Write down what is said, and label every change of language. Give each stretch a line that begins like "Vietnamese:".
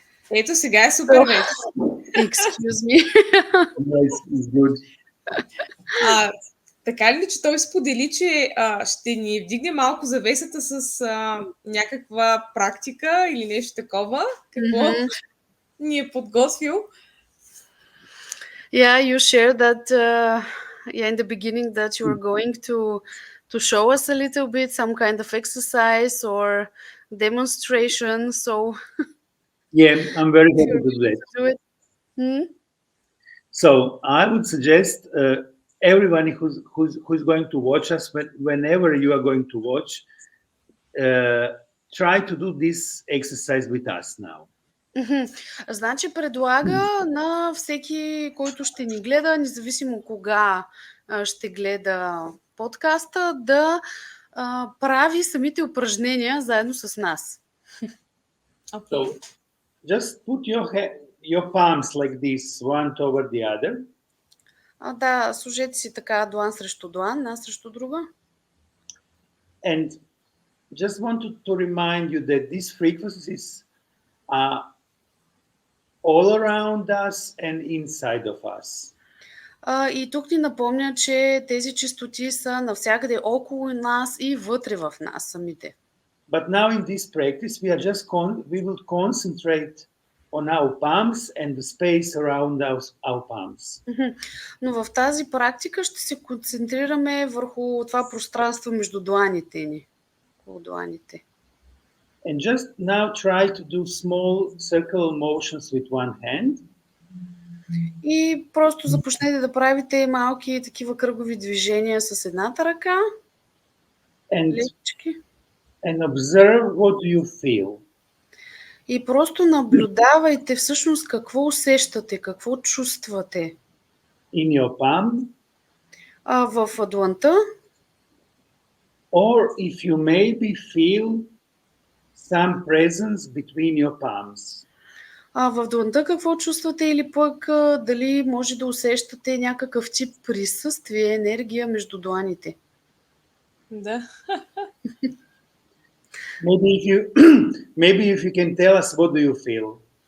Bulgarian: Ето сега е супер вече.
English: Excuse me. It's good.
Bulgarian: Така ли, че той сподели, че ще ни вдигне малко завесата с някаква практика или нещо такова? Какво ни е подготвил?
English: Yeah, you shared that in the beginning that you were going to show us a little bit some kind of exercise or demonstration. So Yeah, I'm very happy to do that. do it. So I would suggest everyone who's going to watch us, whenever you are going to watch, try to do this exercise with us now.
Bulgarian: Значи предлага на всеки, който ще ни гледа, независимо кога ще гледа подкаста, да прави самите упражнения заедно с нас.
English: Okay. So just put your palms like this, one toward the other.
Bulgarian: Да, сложете си така длан срещу длан, една срещу друга.
English: And just wanted to remind you that these frequencies are all around us and inside of us.
Bulgarian: И тук ни напомня, че тези честоти са навсякъде около нас и вътре в нас самите.
English: But now in this practice, we will concentrate on our palms and the space around our palms.
Bulgarian: Но в тази практика ще се концентрираме върху това пространство между дланите ни. Около дланите.
English: And just now try to do small circular motions with one hand.
Bulgarian: И просто започнете да правите малки такива кръгови движения с едната ръка. Лекички.
English: And observe what do you feel.
Bulgarian: И просто наблюдавайте всъщност какво усещате, какво чувствате.
English: In your palm.
Bulgarian: В дланта.
English: Or if you maybe feel some presence between your palms.
Bulgarian: В дланта какво чувствате или пък дали може да усещате някакъв тип присъствие, енергия между дланите? Да.
English: Maybe if you can tell us what do you feel.